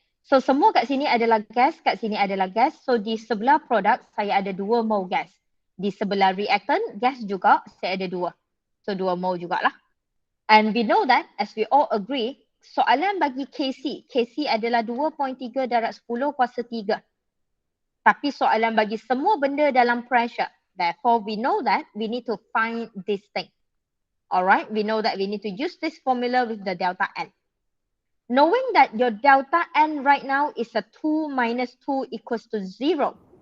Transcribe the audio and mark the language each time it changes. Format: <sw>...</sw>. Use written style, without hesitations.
<ms>So semua kat sini adalah gas, kat sini adalah gas. So di sebelah produk saya ada 2 mol gas. Di sebelah reactant gas juga saya ada 2. So 2 mol jugalah.</ms> <en>And we know that as we all agree,</en> <ms>soalan bagi KC. KC adalah 2.3 darab 10 kuasa 3. Tapi soalan bagi semua benda dalam pressure.</ms> <en>Therefore we know that we need to find this thing. Alright, we know that we need to use this formula with the delta N. Knowing that your delta N right now is a 2 minus 2 equals to 0.</en>